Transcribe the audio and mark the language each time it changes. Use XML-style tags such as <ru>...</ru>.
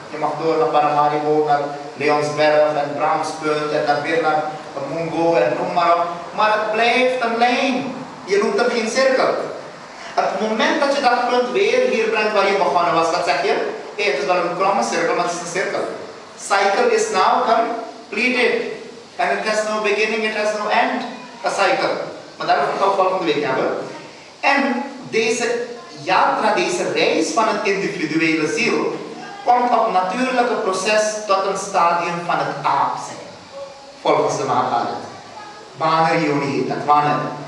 <nl>Je mag door naar Paramaribo, naar Leonsberg en Bramspunt en dan weer naar Mungo en noem maar op. Maar het blijft een lijn. Je noemt hem geen cirkel. Het moment dat je dat punt weer hier brengt waar je begonnen was, wat zeg je? Hey, het is wel een kromme cirkel, maar het is een cirkel.</nl> <en>Cycle is now completed. And it has no beginning, it has no end. A cycle.</en> <nl>Maar daarover gaan we volgende week hebben. En deze yatra, deze reis van het individuele ziel, komt op natuurlijke proces tot een stadium van het aap zijn. Volgens de Mahabharata. Baner Yoni heet dat, Baner.</nl>